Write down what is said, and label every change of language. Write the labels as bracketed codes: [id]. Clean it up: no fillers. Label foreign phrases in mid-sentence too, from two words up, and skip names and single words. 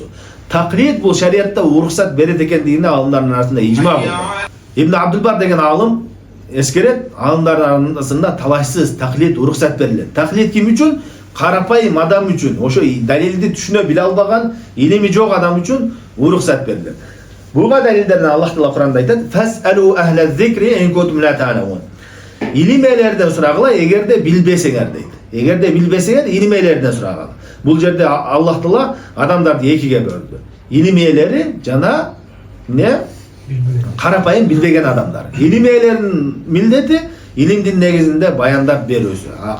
[ky] Таклид бул шариатта уруксат берет экендигине алымдардын арасында ижма болгон. Ибн Абдулбар деген алым эскерет, алымдардын арасында талашсыз таклид уруксат берилет. Таклид ким үчүн? Карапайым адам үчүн, ошо далилди түшүнө биле албаган, илими жок адам үчүн уруксат берилет. Буга далилдерден Аллах Таала Куранда айтат: [ar] "فاسألوا أهل الذكر إن كنتم لا تعلمون." [ky] Илим элерден сурагыла, эгерде билбесеңер дейт. Эгерде билбесеңер, илим элерден сурагыла. Бул жерде Аллах Таала адамдарды экиге бөлдү. Илим элери жана не? Карапайым билбеген адамдар. Илим элеринин милдети илимдин негизинде баяндап берүүсү.